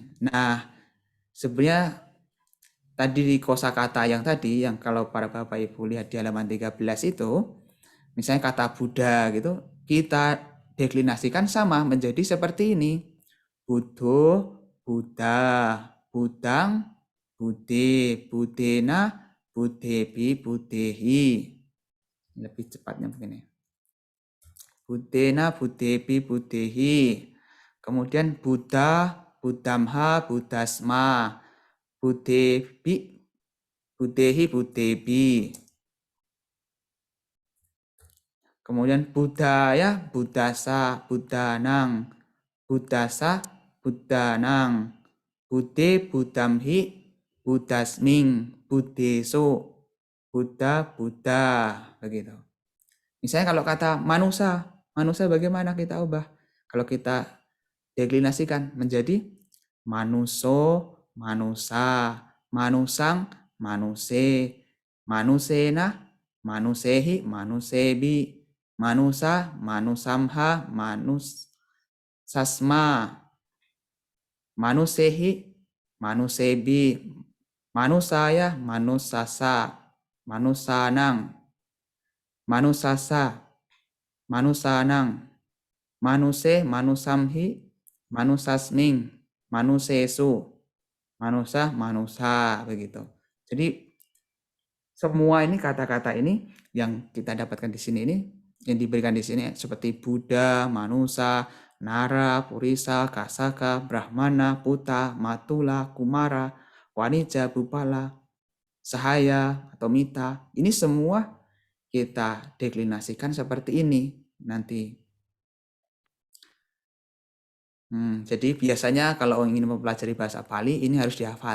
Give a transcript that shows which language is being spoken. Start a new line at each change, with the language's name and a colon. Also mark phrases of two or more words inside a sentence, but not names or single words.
Indonesian: Nah, sebenarnya tadi di kosakata yang kalau para Bapak Ibu lihat di halaman 13 itu, misalnya kata Buddha gitu, kita deklinasikan sama menjadi seperti ini.
Pali: Buddho, Buddha, Budang, Bude, Budena, Budebi, Budehi.
Indonesian: Lebih cepatnya begini.
Pali: Budena, Budebi, Budehi. Kemudian Buddha, Buddhamha, Buddhasma, Budebi, Budehi, Budebi. Kemudian Buddhaya, Buddhasa, Buddhanang, Buddhasa, Buddhanang, Bude, Buddhamhi, Buddhasming, Buddheso, Buddha,
Indonesian: begitu. Misalnya kalau kata manusia bagaimana kita ubah? Kalau kita deklinasikan menjadi
Pali: manuso, manusa, manusang, manuse, manusena, manusehi, manusebi, manusa, manusamha, manusasma, manusehi, manusebi, manusaya, manusasa, manusanang, manusasa, manusanang, manuse, manusamhi, manusasming, manusesu, manusa,
Indonesian: begitu. Jadi semua ini kata-kata ini yang kita dapatkan di sini ini, yang diberikan di sini seperti
Pali: Buddha, manusa, nara, purisa, kasaka, brahmana, puta, matula, kumara, wanija, bupala, sahaya, atau mita.
Indonesian: Ini semua kita deklinasikan seperti ini nanti. Jadi biasanya kalau ingin mempelajari bahasa Pali ini harus dihafal.